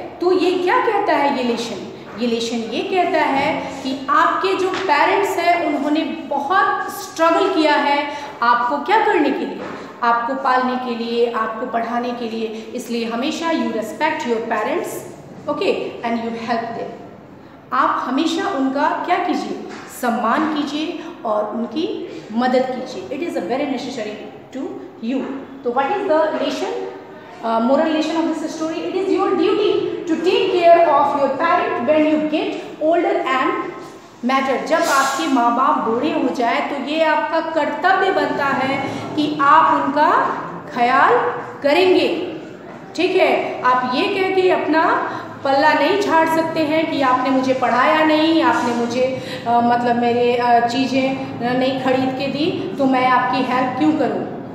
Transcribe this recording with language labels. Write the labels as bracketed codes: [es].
[hi] तो ये क्या कहता है, ये लेशन ये कहता है कि आपके जो पेरेंट्स हैं उन्होंने बहुत स्ट्रगल किया है आपको क्या करने के लिए, आपको पालने के लिए, आपको पढ़ाने के लिए, इसलिए हमेशा [en] You respect your parents, okay, and you help them. [hi] आप हमेशा उनका क्या कीजिए, सम्मान कीजिए और उनकी मदद कीजिए। [en] It is a very necessary to you. [hi] तो [en] What is the lesson, moral lesson of this story? It is your duty to take care of your parent when you get older and mature. [hi] जब आपके माँ बाप बूढ़े हो जाए तो ये आपका कर्तव्य बनता है कि आप उनका ख्याल करेंगे, ठीक है। आप ये कह के अपना पल्ला नहीं झाड़ सकते हैं कि आपने मुझे पढ़ाया नहीं, आपने मुझे मतलब मेरे चीज़ें नहीं खरीद के दी तो मैं आपकी हेल्प क्यों करूँ।